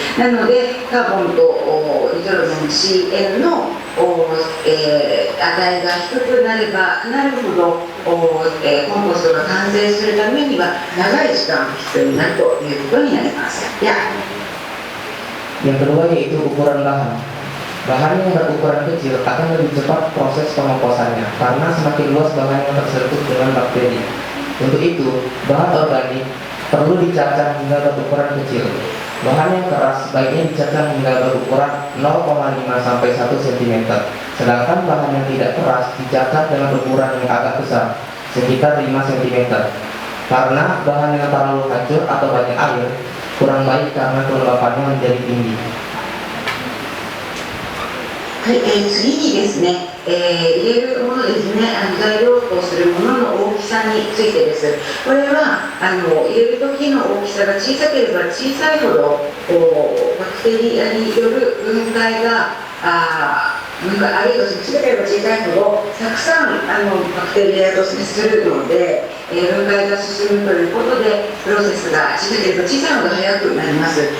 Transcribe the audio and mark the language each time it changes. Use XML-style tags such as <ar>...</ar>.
<ja>なのでカーボンとニトロゲン CN の値が低くなればなるほどコンポストが完成するためには長い時間が必要になるということになります。</ja> <id>Yang kedua yaitu ukuran bahan. Bahan yang berukuran kecil akan lebih cepat proses pengomposannya karena semakin luas bahan yang tersentuh dengan bakteri. Untuk itu, bahan organik perlu dicacah hingga berukuran kecil. Bahan yang keras sebaiknya dicacah hingga berukuran 0,5 sampai 1 cm. Sedangkan bahan yang tidak keras dicacah dengan ukuran yang agak besar, sekitar 5 cm. Karena bahan yang terlalu hancur atau banyak air kurang baik karena kelembapannya menjadi tinggi.</id> <ja>はい、次にですね、入れるものですね、材料とするものの大きさについてです。これは入れる時の大きさが小さければ小さいほどバクテリアによる分解があるいは小さければ小さいほどたくさんバクテリアと接するので、分解が進むということでプロセスが小さければ小さいほど早くなります。</ja>